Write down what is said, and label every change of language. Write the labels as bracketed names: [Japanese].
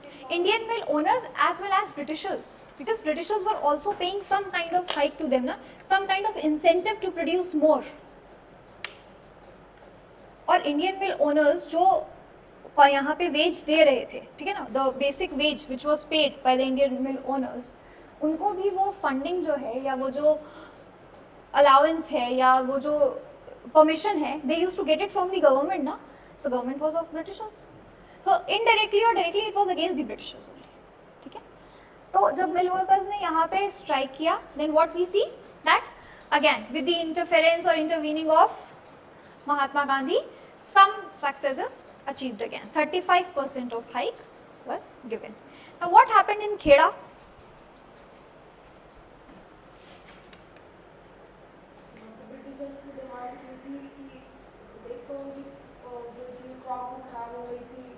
[English] Indian mill owners as well as Britishers, because Britishers were also paying some kind of hike to them, na, some kind of incentive to produce more. [Hindi] और Indian mill owners जो यहाँ पे veg दे रहे थे, ठीक है ना, [English] the basic wage which was paid by the Indian mill owners, [Hindi] उनको भी वो फंडिंग जो है या वो जो अलाउंस है या वो जो परमिशन है, [English] they used to get it from the government ना, so government was of Britishers. So indirectly or directly it was against the Britishers only. [Hindi] ठीक है, तो जब मिल वर्कर्स ने यहाँ पे स्ट्राइक किया, [English] then what we see that again with the interference or intervening of Mahatma Gandhi, some successes achieved again. 35% of hike was given. Now what happened in Kheda? [Hindi] Britishers की demand की थी कि एक तो उनकी जो क्रॉप खराब हो गई थी.